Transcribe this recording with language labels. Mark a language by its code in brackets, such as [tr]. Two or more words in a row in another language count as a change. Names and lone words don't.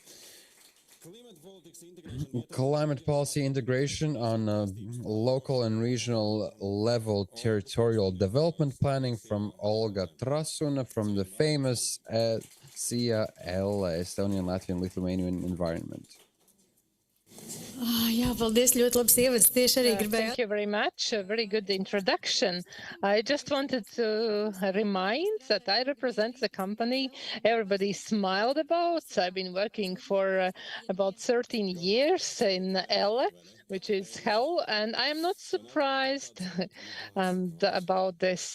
[en] Climate policy integration on a local and regional level territorial development planning from Olga Trasuna from the famous CAL, Estonian, Latvian, Lithuanian Environment. [lv] Jā, paldies, ļoti labs ievads. Tieši arī gribēju. [en] Thank you very much. A very good introduction. I just wanted to remind that I represent the company everybody smiled about. I've been working for about 13 years in Elle, which is hell, and I am not surprised about this.